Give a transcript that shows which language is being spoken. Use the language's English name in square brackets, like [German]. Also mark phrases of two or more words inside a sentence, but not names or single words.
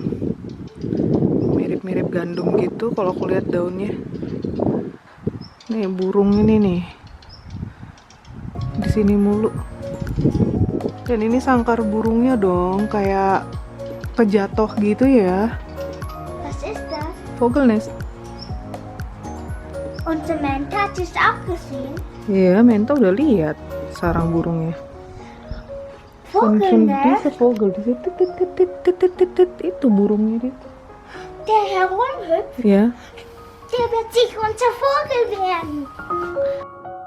[Indonesian] Mirip-mirip gandum gitu kalau aku lihat daunnya. Nih burung ini nih. Di sini mulu. Dan ini sangkar burungnya dong, kayak kejatuh gitu ya. [German] Was ist das? Vogelnest. Unser Mensch hat es auch gesehen. [Indonesian] Iya, Menta udah lihat sarang burungnya. [German] Vogelnest? Diese Vogel, diese [Indonesian] itu burungnya itu. [German] Der herumhüpft, Ya. der wird sich unser Vogel werden.